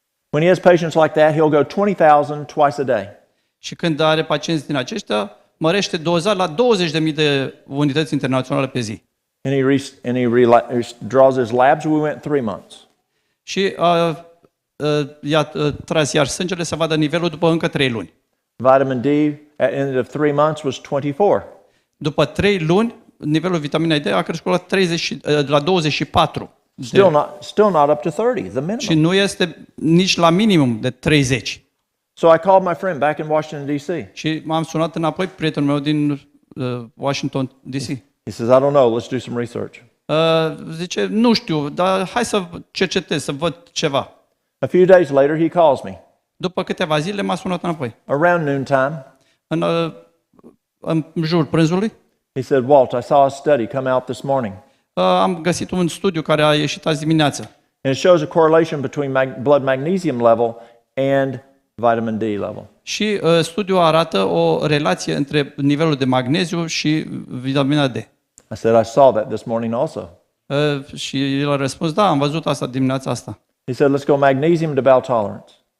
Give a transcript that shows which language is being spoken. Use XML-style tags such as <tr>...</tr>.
<en>When he has patients like that, he'll go 20,000 twice a day.</en> <ro>Și când are pacienți din aceștia, mărește doza la 20.000 de unități internaționale pe zi.</ro> <en>And he draws his labs. We went 3 months.</en> <ro>Și i-a tras iar sângele să vadă nivelul după încă 3 luni.</ro> <en>Vitamin D at the end of 3 months was 24.</en> <ro>După 3 luni, nivelul vitaminei D a crescut la 24.</ro> <en>Still not up to 30, the minimum.</en> <ro>Și nu este nici la minimum de 30.</ro> <en>So I called my friend back in Washington, D.C.</en> <ro>Și m-am sunat înapoi prietenul meu din Washington, D.C.</ro> <en>He says, I don't know, let's do some research.</en> <ro>Zice, nu știu, dar hai să cercetez, să văd ceva.</ro> <en>A few days later, he calls me.</en> <ro>După câteva zile m-a sunat înapoi.</ro> <en>Around noontime,</en> <ro>În jurul prânzului</ro> <en>he said, Walt, I saw a study come out this morning.</en> <ro>am găsit un studiu care a ieșit azi dimineață.</ro> <en>And it shows a correlation between blood magnesium level and vitamin D level.</en> <ro>Și studiul arată o relație între nivelul de magneziu și vitamina D.</ro> <en>I said, I saw that this morning also.</en> <ro>Și el a răspuns, da, am văzut asta dimineața asta.</ro> <en>He said, let's go magnesium to bowel tolerance.</en>